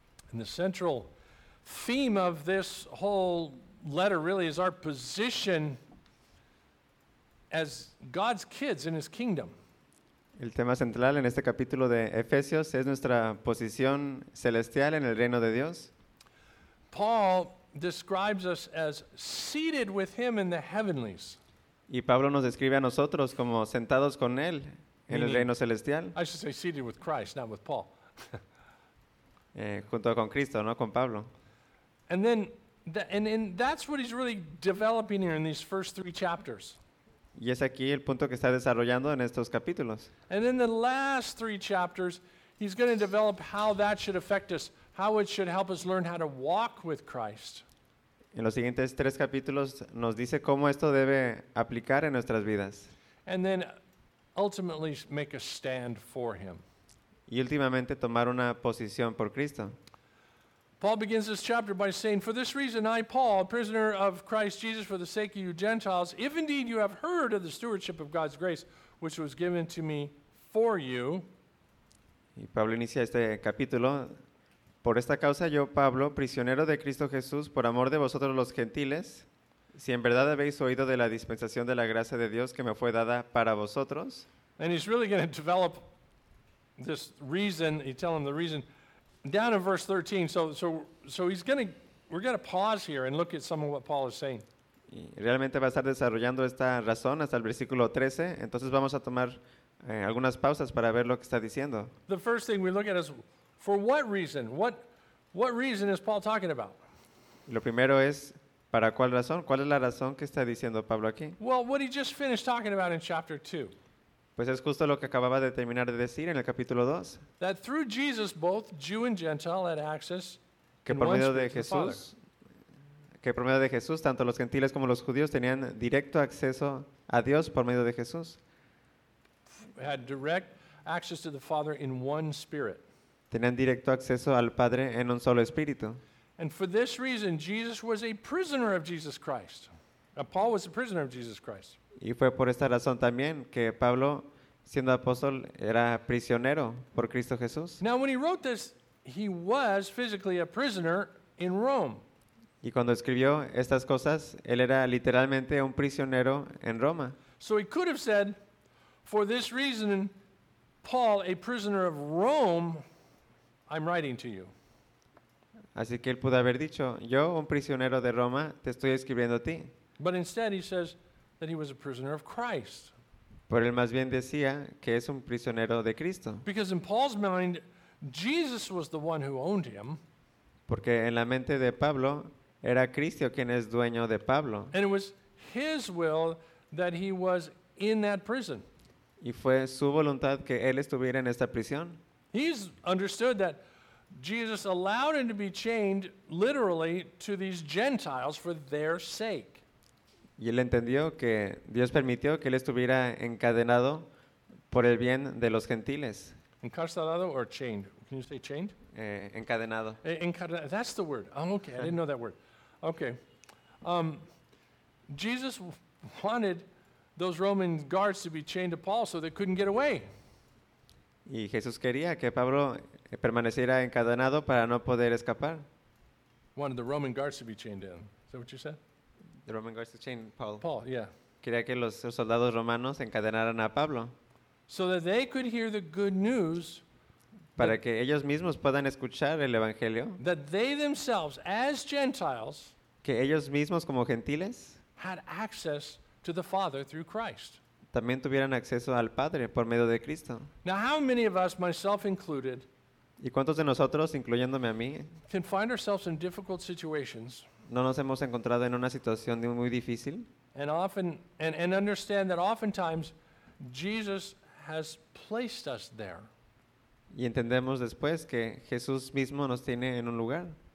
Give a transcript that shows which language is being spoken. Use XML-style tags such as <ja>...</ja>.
<en>And the central theme of this whole letter really is our position as God's kids in his kingdom.</en> <es>El tema central en este capítulo de Efesios es nuestra posición celestial en el reino de Dios.</es> <en>Paul describes us as seated with him in the heavenlies.</en> <es>Y Pablo nos describe a nosotros como sentados con él en el reino celestial.</es> <en>I should say seated with Christ, not with Paul.</en> <es>junto con Cristo, no con Pablo.</es> <en>And that's what he's really developing here in these first three chapters.</en> <es>Y es aquí el punto que está desarrollando en estos capítulos.</es> <en>And in the last three chapters, he's going to develop how that should affect us, how it should help us learn how to walk with Christ.</en> <es>En los siguientes tres capítulos nos dice cómo esto debe aplicar en nuestras vidas.</es> <en>And then ultimately make a stand for him.</en> <es>Y últimamente tomar una posición por Cristo.</es> <en>Paul begins this chapter by saying, "For this reason, I, Paul, a prisoner of Christ Jesus, for the sake of you Gentiles, if indeed you have heard of the stewardship of God's grace, which was given to me for you."</en> <es>Y Pablo inicia este capítulo. Por esta causa yo, Pablo, prisionero de Cristo Jesús, por amor de vosotros los gentiles, si en verdad habéis oído de la dispensación de la gracia de Dios que me fue dada para vosotros.</es> <en>And he's really going to develop this reason, you tell him the reason, down in verse 13. So we're going to pause here and look at some of what Paul is saying.</en> <es>Y realmente va a estar desarrollando esta razón hasta el versículo 13. Entonces vamos a tomar algunas pausas para ver lo que está diciendo.</es> <en>The first thing we look at is, for what reason? What reason is Paul talking about?</en> <es>Lo primero es, ¿para cuál razón? ¿Cuál es la razón que está diciendo Pablo aquí?</es> <en>Well, what he just finished talking about in chapter 2.</en> <es>Pues es justo lo que acababa de terminar de decir en el capítulo 2.</es> <en>That through Jesus, both Jew and Gentile had access to the Father.</en> <es>Que por medio de Jesús, tanto los gentiles como los judíos tenían directo acceso a Dios por medio de Jesús.</es> <en>Had direct access to the Father in one spirit.</en> <es>Tenían directo acceso al Padre en un solo espíritu.</es> <en>And for this reason, Jesus was a prisoner of Jesus Christ. Paul was a prisoner of Jesus Christ.</en> <es>Y fue por esta razón también que Pablo, siendo apóstol, era prisionero por Cristo Jesús.</es> <en>Now, when he wrote this, he was physically a prisoner in Rome.</en> <es>Y cuando escribió estas cosas, él era literalmente un prisionero en Roma.</es> <en>So he could have said, for this reason, Paul, a prisoner of Rome, I'm writing to you.</en> <es>Así que él pudo haber dicho, yo, un prisionero de Roma, te estoy escribiendo a ti.</es> <en>But instead he says that he was a prisoner of Christ.</en> <es>Pero él más bien decía que es un prisionero de Cristo.</es> <en>Because in Paul's mind, Jesus was the one who owned him.</en> <es>Porque en la mente de Pablo, era Cristo quien es dueño de Pablo.</es> <en>And it was his will that he was in that prison.</en> <es>Y fue su voluntad que él estuviera en esta prisión.</es> <en>He's understood that Jesus allowed him to be chained literally to these Gentiles for their sake.</en> <es>Y él entendió que Dios permitió que él estuviera encadenado por el bien de los gentiles.</es> <en>Encarcelado or chained? Can you say chained?</en> <es>Encadenado.</es> <en>That's the word. Oh, okay, I didn't know that word. Okay. Jesus wanted those Roman guards to be chained to Paul so they couldn't get away.</en> <es>Y Jesús quería que Pablo permaneciera encadenado para no poder escapar.</es> <en>Wanted the Roman guards to be chained in. Is that what you said? The Roman guards to chain Paul. Paul, yeah.</en> <es>Quería que los soldados romanos encadenaran a Pablo.</es> <en>So that they could hear the good news.</en> <es>Para que ellos mismos puedan escuchar el evangelio.</es> <en>That they themselves, as Gentiles,</en> <es>que ellos mismos como gentiles,</es> <en>had access to the Father through Christ.</en> <es>También tuvieran acceso al Padre por medio de Cristo.</es> <en>Now, how many of us, myself included,</en> <es>¿y cuántos de nosotros, incluyéndome a mí,</es> <en>can find ourselves in difficult situations,</en> <es>no nos hemos encontrado en una situación muy difícil?</es> <en>And understand that oftentimes Jesus has placed us there.</en> <es>Y entendemos después que Jesús mismo nos tiene en un lugar.</es>